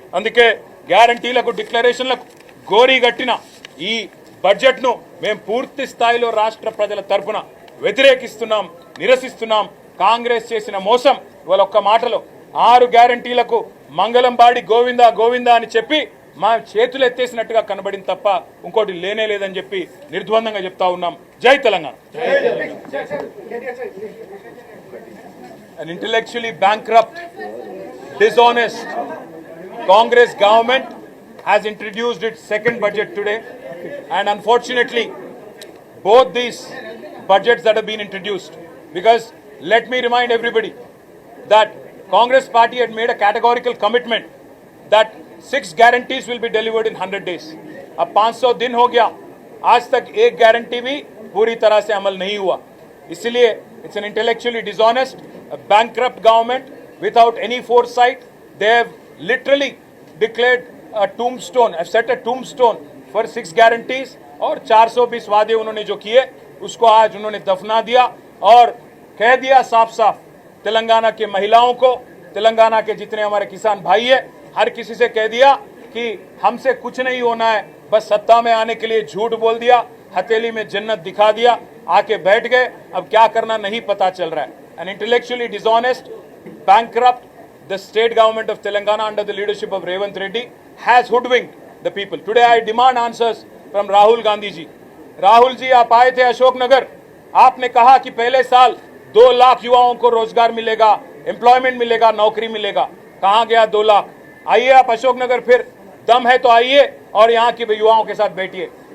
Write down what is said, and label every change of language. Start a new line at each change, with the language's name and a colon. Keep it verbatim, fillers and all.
Telugu: అందుకే గ్యారంటీలకు డిక్లరేషన్లకు గోరీ గట్టిన ఈ బడ్జెట్ను మేము పూర్తి స్థాయిలో రాష్ట్ర ప్రజల తరఫున వ్యతిరేకిస్తున్నాం, నిరసిస్తున్నాం. కాంగ్రెస్ చేసిన మోసం ఇవాళ ఒక్క మాటలో ఆరు గ్యారంటీలకు మంగళం బాడి గోవిందా గోవిందా అని చెప్పి మా చేతులు ఎత్తేసినట్టుగా కనబడింది తప్ప ఇంకోటి లేనే లేదని చెప్పి నిర్ద్వందంగా చెప్తా ఉన్నాం. జై Telangana.
English: An intellectually bankrupt, dishonest Congress government has introduced its second budget today, and unfortunately both these budgets that have been introduced, because let me remind everybody that Congress party had made a categorical commitment that six guarantees will be delivered in one hundred days.
Hindi: अब पाँच सौ दिन हो गया, आज तक एक guarantee भी पूरी तरह से अमल नहीं हुआ. इसलिए
English: it's an intellectually dishonest, a bankrupt government without any foresight. They have literally declared a tombstone, have set a tombstone for six guarantees
Hindi: और चार सौ बीस वादे उन्होंने जो किए उसको आज उन्होंने दफना दिया और कह दिया साफ साफ तेलंगाना के महिलाओं को, तेलंगाना के जितने हमारे किसान भाई है, हर किसी से कह दिया कि हमसे कुछ नहीं होना है, बस सत्ता में आने के लिए झूठ बोल दिया, हथेली में जन्नत दिखा दिया, आके बैठ गए, अब क्या करना नहीं पता चल रहा है.
English: An intellectually dishonest, bankrupt, the state government of Telangana under the leadership of Revanth Reddy has hoodwinked the people. Today I demand answers from Rahul Gandhi ji.
Hindi: Rahul ji, आप आए थे अशोकनगर, आपने कहा कि पहले साल दो लाख युवाओं को रोजगार मिलेगा, एम्प्लॉयमेंट मिलेगा, नौकरी मिलेगा. कहाँ गया दो लाख? आइए आप अशोकनगर, फिर दम है तो आइए और यहाँ के युवाओं के साथ बैठिए.